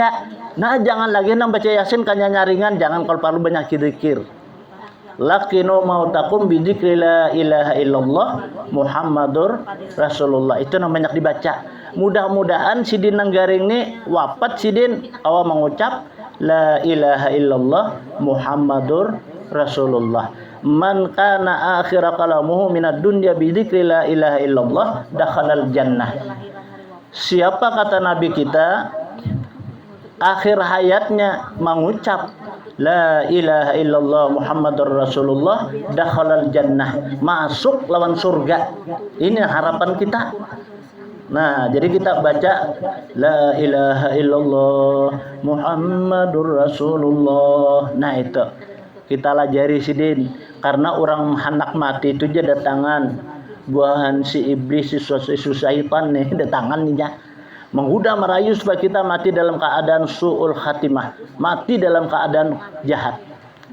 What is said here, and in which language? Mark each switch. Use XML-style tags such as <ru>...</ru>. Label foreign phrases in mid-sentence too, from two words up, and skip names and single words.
<bjn>Nah jangan lagi nang baca yasin kanya nyaringan, jangan kalau perlu banyak zikir.</bjn> <ar>لقنوا موتاكم بذكر لا إله إلا الله محمد رسول الله.</ar> <bjn>Itu namanya dibaca. Mudah-mudahan sidin nang garing nih wafat sidin awal mengucap</bjn> <ar>لا إله إلا الله محمد رسول الله. من كان آخر كلامه من الدنيا بذكر لا إله إلا الله دخل الجنة.</ar> <id>Siapa kata Nabi kita akhir hayatnya mengucap</id> <ar>لا إله إلا الله محمد رسول الله دخل الجنة,</ar> <bjn>masuk lawan surga.</bjn> <id>Ini harapan kita. Nah, jadi kita baca</id> <ar>لا إله إلا الله محمد رسول الله.</ar> <bjn>Nah, itu kita lajari sidin karena orang anak mati itu aja datangan buahan si iblis si syaitan nih datangan nih menggoda merayu supaya kita mati dalam keadaan</bjn> <ar>سوء الخاتمة,</ar> <bjn>mati dalam keadaan jahat.</bjn>